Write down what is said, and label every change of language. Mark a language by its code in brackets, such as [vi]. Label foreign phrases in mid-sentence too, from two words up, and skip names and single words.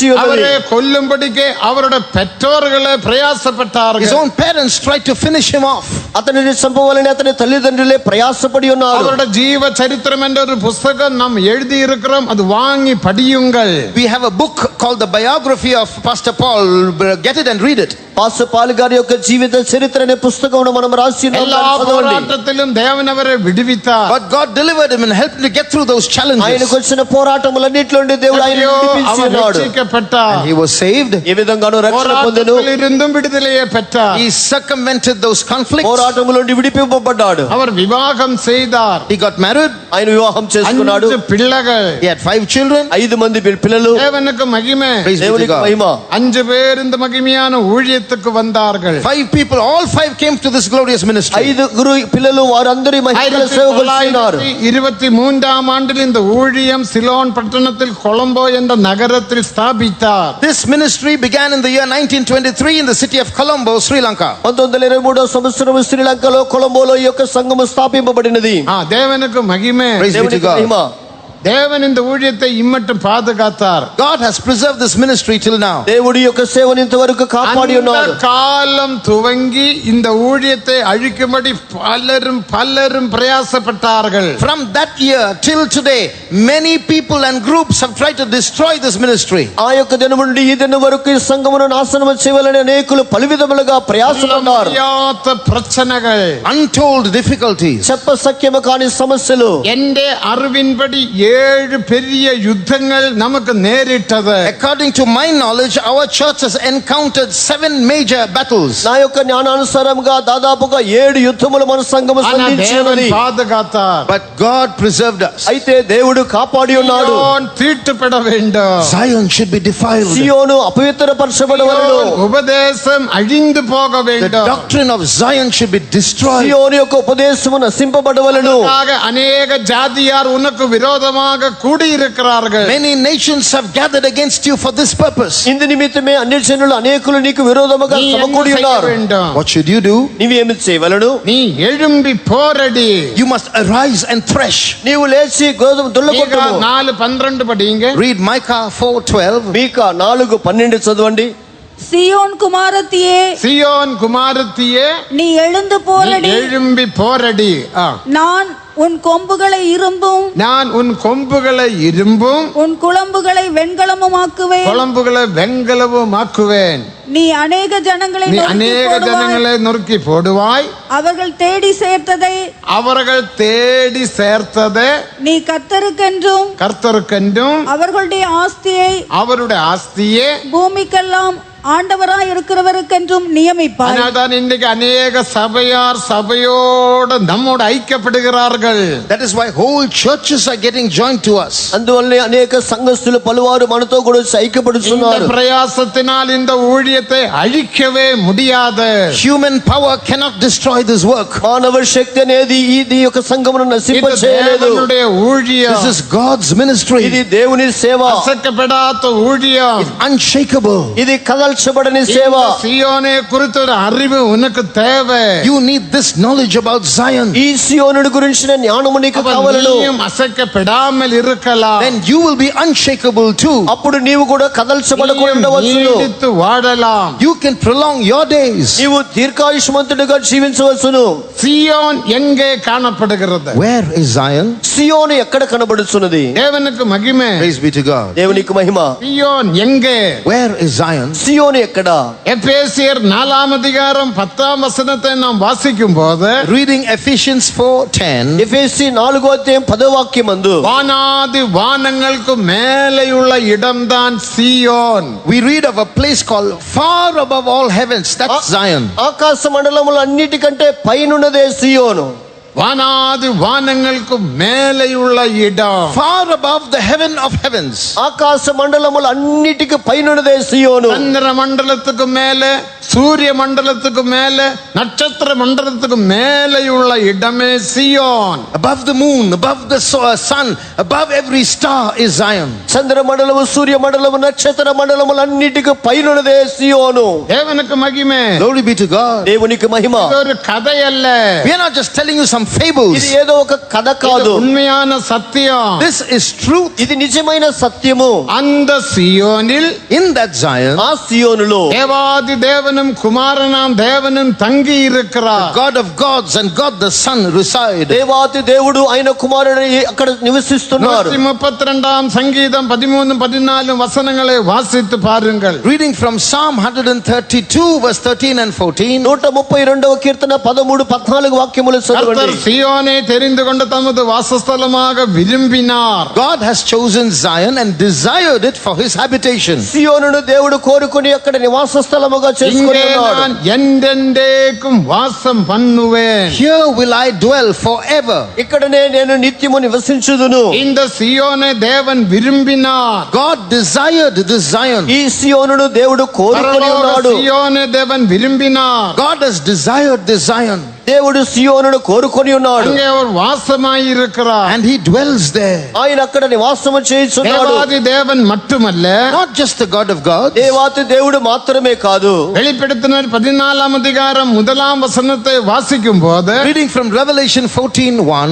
[ta] அவரை [te] ఉన్నవి. [ta] கொல்லும்படிக்கு அவருடைய பெற்றோர்களே [en] His [ta] பிரயாசப்பட்டார்கள். [en] own parents tried to finish him off. [te] అతనిని చంపవాలని అతని తల్లిదండ్రులే ప్రయాసపడి ఉన్నారు. [ta] அவருடைய ஜீவ சரித்திரம் என்ற ஒரு புஸ்தகம் நாம் எழுதி இருக்கிறோம், அது வாங்கி படியுங்கள். [en] We have a book called the biography of Pastor Paul. Get it and read it. [te] పాస్టర్ పాల్ గారి యొక్క జీవిత చరిత్ర అనే పుస్తకమును మనం రాసి ఉన్నాం. [ta] எல்லா [te] దాన్ని చదవండి. [ta] போராட்டத்திலும் தேவன் அவரை விடுவித்தார். [en] But God delivered him and helped him to get through those challenges. [te] ఆయనకు వచ్చిన పోరాటములన్నిటిలో నుండి దేవుడు ఆయనను [ta] ஐயோ, [te] విడిపించి [ta] அவர் [te] ఉన్నాడు. [ta] ரட்சிக்கப்பட்டார். [en] And he was saved. [te] ఏ విధంగానూ రక్షణ పొందెను. [ta] போராட்டத்திலிருந்தும் விடுதலையை பெற்றார். [en] He circumvented those conflicts. [te] పోరాటముల నుండి విడిపింపబడ్డాడు. [ta] அவர் விவாகம் செய்தார். [en] He got married. [te] ఆయన వివాహం చేసుకున్నాడు. [ta] 5 பிள்ளைகள். [en] He had 5 children. [te] 5 మంది పిల్లలు. [ta] தேவனுக்கு மகிமை. [en] Praise be to [te] దేవునికి [en] God. [te] మహిమ. [ta] 5 பேர் இந்த மகிமையான ஊழியத்துக்கு வந்தார்கள். [en] 5 people, all 5 came to this glorious ministry. [te] 5 పిల్లలు వారందరి మహిమగల సేవకు వచ్చినారు. [ta] 1923 ஆண்டில் இந்த ஊழியம் சிலோன் பட்டணத்தில் கொலம்போ என்ற நகரத்தில் ஸ்தாபித்தார். [en] This ministry began in the year 1923 in the city of Colombo, Sri Lanka. [te] 1923వ సంవత్సరం శ్రీలంకలో కొలంబోలో ఈ యొక్క సంఘము స్థాపింపబడినది. [ta] தேவனுக்கு மகிமை. [en] Praise be to [te] దేవునికి [en] God. [te] మహిమ. [ta] தேவன் இந்த ஊழியத்தை இம்மட்டும் பாதுகாத்தார். [en] God has preserved this ministry till now. [te] దేవుడి యొక్క సేవను ఇంతవరకు కాపాడి [ta] அந்த [te] ఉన్నాడు. [ta] காலம் துவங்கி இந்த ஊழியத்தை அழிக்கும்படி பலரும் பிரயாசப்பட்டார்கள். [en] From that year till today, many people and groups have tried to destroy this ministry. [te] ఆ యొక్క దినం నుండి ఈ దినం వరకు ఈ సంఘమును నాశనం చేయాలని అనేకులు పలు విధములుగా ప్రయాసపడ్డారు. [ta] முடியாத பிரச்சனைகள், [en] Untold difficulties. [te] చెప్ప సఖ్యము కాని సమస్యలు. [ta] எந்த அறிவின்படி 7 பெரிய யுத்தங்கள் நமக்கு நேரிட்டது. [en] According to my knowledge, our church has encountered 7 major battles. [te] నా యొక్క జ్ఞానానుసారంగా దాదాపుగా 7 యుద్ధములు మన సంఘము [ta] ஆனா தேவன் [te] సంధించినది. [ta] பாதுகாத்தார். [en] But God preserved us. [te] అయితే దేవుడు కాపాడి ఉన్నాడు. [ta] சீயோன் தீட்டுப்பட வேண்டும். [en] Zion should be defiled. [te] సియోను అపవిత్రపరచబడవలెను. [ta] சீயோன் உபதேசம் அழிந்து போக [en] The [ta] வேண்டும். [en] doctrine of Zion should be destroyed. [te] సియోను యొక్క ఉపదేశము నశింపబడవలెను. [ta] அதற்காக அநேக ஜாதியார் உனக்கு விரோதமாக கூடியிருக்கிறார்கள். [en] Many nations have gathered against you for this purpose. [te] ఇందు నిమిత్తమే అన్య జనులు అనేకులు నీకు విరోధముగా [ta] நீ என்ன [te] సమకూడి [ta] செய்ய [te] ఉన్నారు. [ta] வேண்டும்? [en] What should you do? [te] నీవేమి చేయవలెను? [ta] நீ எழும்பி போரடி. [en] You must arise and thresh. [te] నీవు లేచి గోధుమ [ta] மீகா [te] దుల్లకొట్టుము. [ta] 4:12 படிங்க. [en] Read Micah 4:12. [te] మీకా 4:12 చదవండి. [ta] சியோன் குமாரத்தியே, சீயோன் குமாரத்தியே, நீ எழுந்து நீ போரடி. எழும்பி போரடி. நான் உன் கொம்புகளை இரும்பும் நான் உன் கொம்புகளை இரும்பும் உன் குளம்புகளை வெண்கலமுமாக்குவேன். குழம்புகளை வெண்கலவுமாக்குவேன். நீ அநேக ஜனங்களை நீ நொறுக்கி அநேக போடுவாய். ஜனங்களை நொறுக்கி போடுவாய். அவர்கள் தேடி சேர்த்ததை அவர்கள் தேடி சேர்த்ததை நீ கர்த்தருக்கென்றும் கர்த்தருக்கென்றும் அவர்களுடைய ஆஸ்தியை அவருடைய ஆஸ்தியே. பூமிக்கெல்லாம் ஆண்டவராய் இருக்கிறவருக்கென்றும் நியமிப்பாய். அதனால்தான் இன்னைக்கு அநேக சபையார் சபையோடு நம்மோடு ஐக்கியப்படுகிறார்கள். [en] That is why whole churches are getting joined to us. [te] అందువల్లనే అనేక సంఘస్థులు పలువారు మనతో కూడా వచ్చి [ta] இந்த [te] ఐక్యపడుతున్నారు. [ta] பிரயாசத்தினால் இந்த ஊழியத்தை அழிக்கவே முடியாது. [en] Human power cannot destroy this work. [te] మానవ శక్తి అనేది ఈ యొక్క సంఘమును [ta] இது [te] నశింపచేయలేదు. [ta] தேவனுடைய ஊழியம். [en] This is God's ministry. [te] ఇది దేవుని సేవ. [ta] அசைக்கப்படாத ஊழியம். [en] Unshakable. [te] ఇది కదల్చబడని సేవ. [ta] இந்த சீயோனை குறித்த ஒரு அறிவு உனக்கு தேவை. [en] You need this knowledge about Zion. [te] ఈ సియోనుడి గురించిన జ్ఞానము నీకు [ta] அப்ப [te] కావాలను. [ta] நீயும் அசைக்கப்படாமல் இருக்கலாம். [en] Then you will be unshakable too. [te] అప్పుడు నీవు కూడా కదల్చబడకుండా [ta] நீயும் [te] ఉండవచ్చును. [ta] நீடித்து வாழலாம். [en] You can prolong your days. [te] నీవు దీర్ఘాయుష్మంతుడిగా జీవించవచ్చును. [ta] சீயோன் எங்கே காணப்படுகிறது? [en] Where is Zion? [te] సియోను ఎక్కడ కనబడుచున్నది? [ta] தேவனுக்கு மகிமை. [en] Praise be to God. [te] దేవునికి మహిమ. [ta] சீயோன் எங்கே? [en] Where is Zion? [te] సియోను ఎక్కడ? [ta] எபேசியர் 4ஆம் அதிகாரம் 10ஆம் வசனத்தை நாம் வாசிக்கும் போது [en] Reading Ephesians 4:10. [te] ఎఫెసీ 4వ అధ్యాయం 10వ వాక్యమందు [ta] வானாதி வானங்களுக்கு மேலேயுள்ள இடம்தான் சீயோன். [en] We read of a place called far above all heavens. That's Zion. [te] ఆకాశ మండలములు అన్నిటికంటే పైనున్నదే సియోను. [ta] வானாதி வானங்களுக்கு மேலேயுள்ள இடம். [en] Far above the heaven of heavens. [te] ఆకాశ మండలములు అన్నిటికి పైనున్నదే సియోను. [ta] சந்திர மண்டலத்துக்கு மேலே, சூரிய மண்டலத்துக்கு மேலே, நட்சத்திர மண்டலத்துக்கு மேலேயுள்ள இடமே சியோன். [en] Above the moon, above the sun, above every star is Zion. [te] చంద్ర మండలము, సూర్య మండలము, నక్షత్ర మండలములు అన్నిటికి పైనున్నదే సియోను. [ta] தேவனுக்கு மகிமை. [en] Glory be to God. [te] దేవునికి మహిమ. [ta] இது ஒரு கதை அல்ல. [en] We are not just telling you some fables. [te] ఇది ఏదో ఒక కథ కాదు. [ta] இது உண்மையான சத்தியம். [en] This is truth. [te] ఇది నిజమైన సత్యము. [ta] அந்த சியோனில், [en] In that Zion, [te] ఆ సియోనులో [ta] தேவாதி தேவனும் குமாரனாம் தேவனும் தங்கி இருக்கிறார். [en] God of gods and God the Son reside. [te] దేవాతి దేవుడు ఆయన కుమారుడు అక్కడ నివసిస్తున్నారు. [ta] 132ஆம் சங்கீதம் 13 14 வசனங்களை வாசித்து பாருங்கள். [en] Reading from Psalm 132 verse 13 and 14. [te] 132వ కీర్తన 13 14 వాక్యములు [ta] கர்த்தர் [te] చదవండి. [ta] சியோனை தெரிந்து கொண்டு தமது வாசஸ்தலமாக விரும்பினார். [en] God has chosen Zion and desired it for his habitation. [te] సియోనును దేవుడు కోరుకుని అక్కడ నివాస స్థలముగా చేసుకొని [ta] இங்கே [te] ఉన్నాడు. [ta] நான் என்றென்றைக்கும் வாசம் பண்ணுவேன். [en] Here will I dwell forever. [te] ఇక్కడనే నేను నిత్యము నివసించుదును. [ta] இந்த சியோனை தேவன் விரும்பினார். [en] God desired this Zion. [te] ఈ సియోనును దేవుడు కోరుకొని [ta] பரலோக [te] ఉన్నాడు. [ta] சியோனை தேவன் விரும்பினார். [en] God has desired this Zion [te] దేవుడు సియోనును కోరుకొని ఉన్నాడు. [ta] அங்கே அவர் வாசமாய் இருக்கிறார். [en] and he dwells there. [te] ఆయన అక్కడ నివాసము చేయుచున్నాడు. [ta] தேவாதி தேவன் மட்டுமல்ல, [en] Not just the God of gods. [te] దేవాతి దేవుడు మాత్రమే కాదు. [ta] வெளிப்படுத்தினர் 14ஆம் அதிகாரம் 1ஆம் வசனத்தை வாசிக்கும் போது [en] Reading from Revelation 14:1.